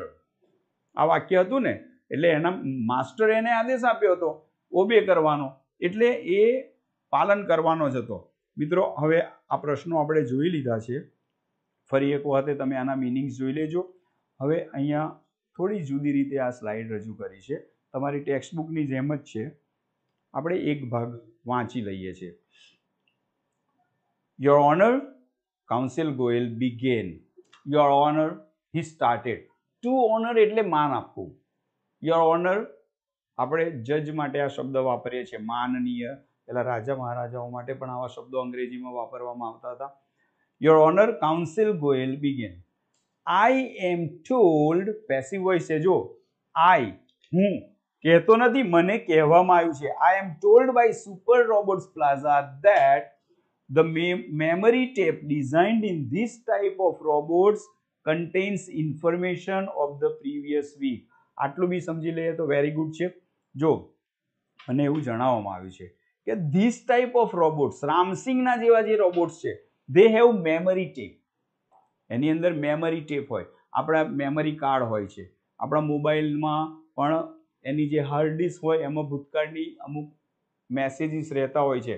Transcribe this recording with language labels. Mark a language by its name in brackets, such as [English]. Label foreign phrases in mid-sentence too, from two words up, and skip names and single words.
[Gujarati] આ વાક્ય હતું ને, એટલે એના માસ્ટર એને આદેશ આપ્યો હતો ઓબે કરવાનો, એટલે એ પાલન કરવાનો જ હતો. મિત્રો, હવે આ પ્રશ્નો આપણે જોઈ લીધા છે. ફરી એક વખતે તમે આના મિનિંગ્સ જોઈ લેજો. હવે અહીંયા થોડી જુદી રીતે આ સ્લાઇડ રજૂ કરી છે, તમારી ટેક્સ્ટ બુકની જેમ જ છે. આપણે એક ભાગ વાંચી લઈએ છીએ. [English] Your Honor, Counsel Goyal began. Your Honor, he started. To honor [Gujarati] એટલે માન આપવું. [English] Your Honor, [Gujarati] આપણે જજ માટે આ શબ્દ વાપરીએ છીએ, માનનીય. પેલા રાજા મહારાજાઓ માટે પણ આવા શબ્દો અંગ્રેજીમાં વાપરવામાં આવતા હતા. [English] Your Honor, Counsel Goyal began. I am told, passive voice [Gujarati] છે જો, I, હું કહેતો નથી, મને કહેવામાં આવ્યું છે. [English] I am told by Super Robots Plaza that the memory tape designed in this type of robots contains information of the previous week. [Gujarati] આટલું બી સમજી લઈએ તો [English] very good [Gujarati] છે. જો, અને એવું જણાવવામાં આવ્યું છે કે [English] this type of robots, [Gujarati] રામસિંગના જેવા જે રોબોટ્સ છે, [English] they have memory tape. [Gujarati] એની અંદર [English] memory tape [Gujarati] હોય, આપણા [English] memory card [Gujarati] હોય છે, આપણા મોબાઈલમાં પણ એની જે [English] hard disk [Gujarati] હોય એમાં ભૂતકાળની અમુક મેસેજીસ રહેતા હોય છે.